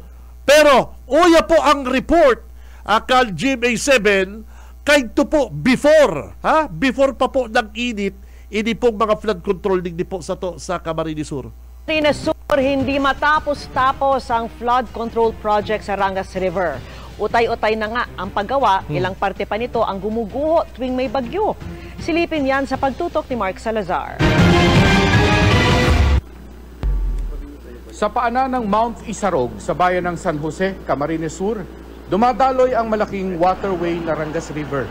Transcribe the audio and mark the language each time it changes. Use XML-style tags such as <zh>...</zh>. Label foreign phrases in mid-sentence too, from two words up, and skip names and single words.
<bik>Pero uya po ang report kay GMA7 kay to po before pa po nag-init ini pong mga</bik> <en>flood control</en> <bik>digdi po sa Camarines Sur.</bik> <tl>Camarines Sur, hindi matapos-tapos ang</tl> <en>flood control project</en> <tl>sa Rangas River. Utay-utay na nga ang paggawa, ilang parte pa nito ang gumuguho tuwing may bagyo. Silipin yan sa pagtutok ni Mark Salazar. Sa paanan ng Mount Isarog sa bayan ng San Jose, Camarines Sur, dumadaloy ang malaking waterway na Rangas River.</tl>